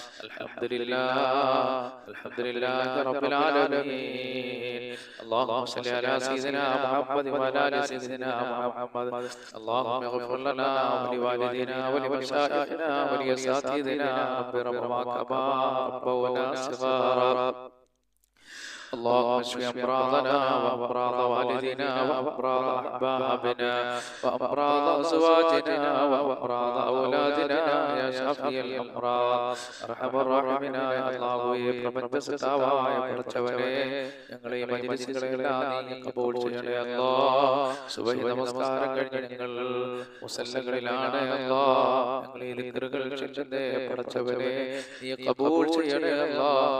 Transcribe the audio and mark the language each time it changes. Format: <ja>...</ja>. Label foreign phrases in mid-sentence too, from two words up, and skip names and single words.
<ar>الحمد لله، الحمد لله رب العالمين. اللهم صل على سيدنا محمد وعلى آل سيدنا محمد. اللهم اغفر لنا ولوالدينا ولمشايخنا ولأساتذتنا ربي ربهما كما ربونا صغارا. اللهم اشف امراضنا وامراض والدينا وامراض احبابنا وامراض ازواجنا وامراض اولادنا يا شافي الامراض ارحم الراحمين يا الله.</ar> <ml>പ്രപഞ്ചസത്താവായ പടച്ചവനെ, ഞങ്ങളെ ഈ മജ്‌ലിസുകളെല്ലാം നീ കബൂൽ ചെയ്യണേ അല്ലാഹ്. സുബഹി നമസ്കാരം കഴിഞ്ഞ് ഞങ്ങൾ മുസല്ലകളിലാണ് അല്ലാഹ്. ഞങ്ങൾ ഈ ദിക്റുകൾ ചൊല്ലുന്നേ പടച്ചവനെ നീ കബൂൽ ചെയ്യണേ അല്ലാഹ്.</ml>